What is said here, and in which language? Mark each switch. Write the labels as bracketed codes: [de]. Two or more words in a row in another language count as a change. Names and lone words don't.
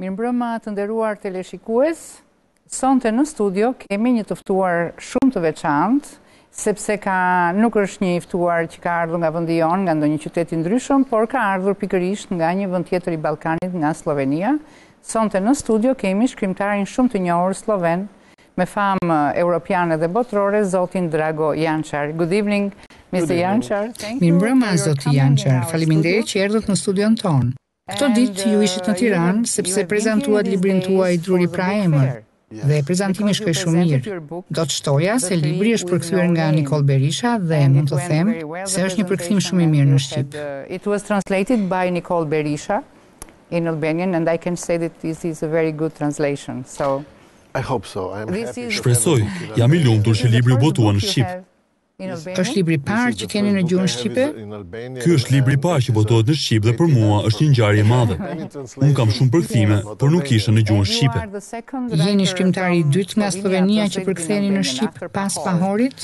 [sq] Mirëmbrëma të nderuar teleshikues. Sonte në studio kemi një të ftuar shumë të veçantë, sepse nuk është një i ftuar që ka ardhur nga vendi jon, nga ndonjë qytet i ndryshëm, por ka ardhur pikërisht nga një vend tjetër i Ballkanit, nga Slovenia. Sonte në studio kemi shkrimtarin shumë të njohur sloven, me famë europiane dhe botërore, zotin Drago Jançar. [en] Good evening, Mr. Jançar. [sq] Mirëmbrëma, zoti Jançar. Faleminderit që erdhët në studion tonë. Këto ditë ju ishit në Tiranë sepse prezantuat librin tuaj Druri pra emer. Dhe prezantimi shkoi shumë mirë. Do të shtoja se libri është përkthyer nga Nicole Berisha dhe mund të them se është një përkthim shumë i mirë në shqip. [en] It was translated by Nicole Berisha in Albanian and I can say that this is a very good translation. So I hope so. [sq] Shpresoj, jam i lumtur që libri u botua në shqip. Është libri i parë që keni në gjuhën shqipe? Ky është libri i parë që botohet në shqip dhe për mua është një ngjarje e madhe. Unë kam shumë përkthime, por nuk isha në gjuhën shqipe. Jeni shkrimtari i dytë nga Slovenia që përktheni në shqip pas Pahorit?